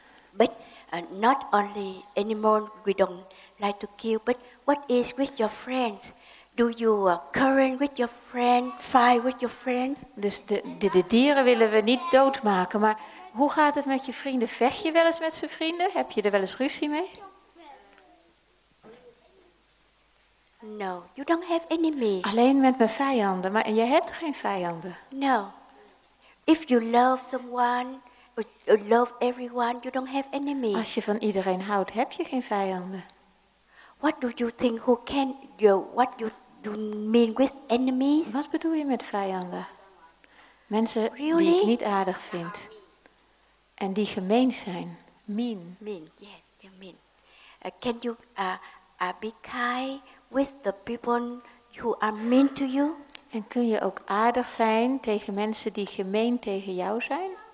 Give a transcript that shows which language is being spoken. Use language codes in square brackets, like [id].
[en] But not only animal we don't like to kill, but what is with your friends? Do you quarrel with your friend, fight with your friend? [nl] Dus de dieren willen we niet doodmaken. Maar hoe gaat het met je vrienden? Vecht je wel eens met z'n vrienden? Heb je er wel eens ruzie mee? [en] No, you don't have enemies. [nl] Alleen met mijn vijanden. Maar je hebt geen vijanden. [en] No. If you love someone, or love everyone, you don't have enemies. [nl] Als je van iedereen houdt, heb je geen vijanden. [en] What do you think? What you mean with enemies? [nl] Wat bedoel je met vijanden? Mensen die [en] Really? [nl] ik niet aardig vind. En die gemeen zijn. [en] Mean. Mean, yes, they're mean. Can you be kind with the people who are mean to you? [nl] En kun je ook aardig zijn tegen mensen die gemeen tegen jou zijn?